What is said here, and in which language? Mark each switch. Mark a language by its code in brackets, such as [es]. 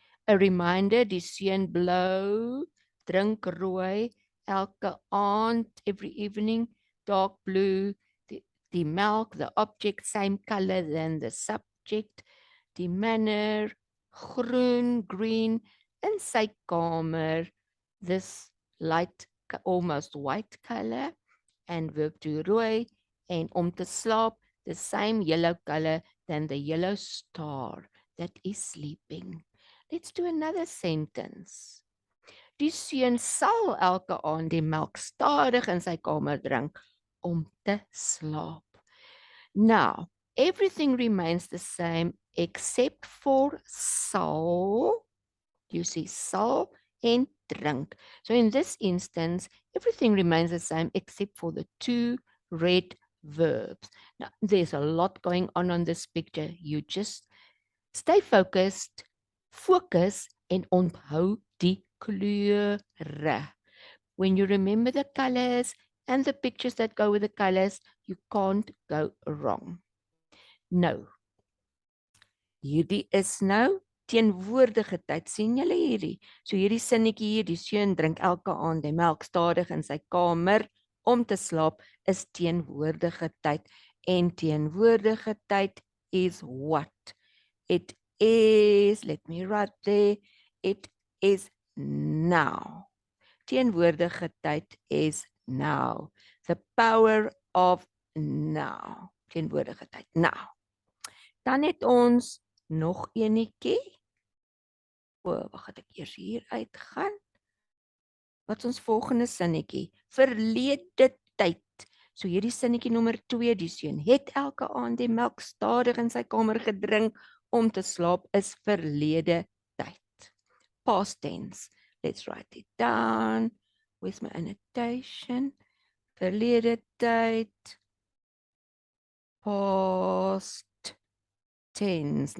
[en] A reminder, [af] die seun blou, drink rooi, elke aand, [en] every evening, dark blue, the milk, the object, same color than the subject, die manner, groen, green, [af] in sy kamer, [en] this light, almost white color, and verb 2 rooi, and om te slaap, the same yellow color than the yellow star that is sleeping. Let's do another sentence. [af] Die seun sal elke aand die melk stadig in sy kamer drink om te slaap. [en] Now, everything remains the same except for sal. You see sal and drink. So in this instance, everything remains the same except for the two red verbs. Now, there's a lot going on this picture. You just stay focused, focus, [af] en onthou die kleure. [en] When you remember the colors and the pictures that go with the colors, you can't go wrong. [af] Nou, hierdie is nou teenwoordige tyd. Sien julle hierdie? So hierdie sinnetjie hier, die seun drink elke aand die melk stadig in sy kamer om te slaap, is teenwoordige tyd. En teenwoordige tyd is what? [en] It is, let me write there, it is now. Teenwoordige tyd is now. The power of now. [af] Teenwoordige tyd, now. Dan het ons nog enetjie. Wag, het ek eers hier uitgaan. Wat is ons volgende sinnetjie? Verlede tyd. So hierdie sinnetjie nommer 2, die seun het elke aand die melk stadig in sy kamer gedrink om te slaap, is verlede tyd. [en] Past tense. Let's write it down. Where's my annotation? [af] Verlede tyd. Past tense.